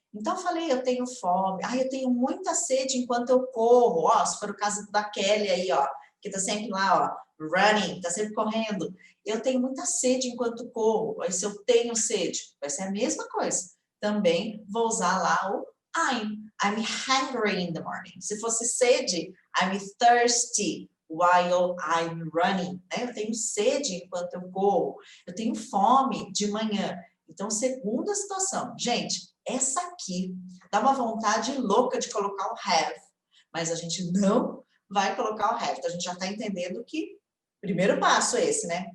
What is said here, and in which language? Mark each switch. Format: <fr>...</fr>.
<pt>Então, eu falei, eu tenho fome, eu tenho muita sede enquanto eu corro, ó, se for o caso da Kelly aí, ó, que tá sempre lá, ó, running, tá sempre correndo. Eu tenho muita sede enquanto corro, aí se eu tenho sede, vai ser a mesma coisa. Também vou usar lá o</pt> <en>I'm hungry in the morning.</en> <pt>Se fosse sede,</pt> <en>I'm thirsty while I'm running,</en> <pt>né? Eu tenho sede enquanto eu corro, eu tenho fome de manhã. Então, segunda situação. Gente, essa aqui dá uma vontade louca de colocar o have, mas a gente não vai colocar o have. Então, a gente já está entendendo que primeiro passo é esse, né?</pt>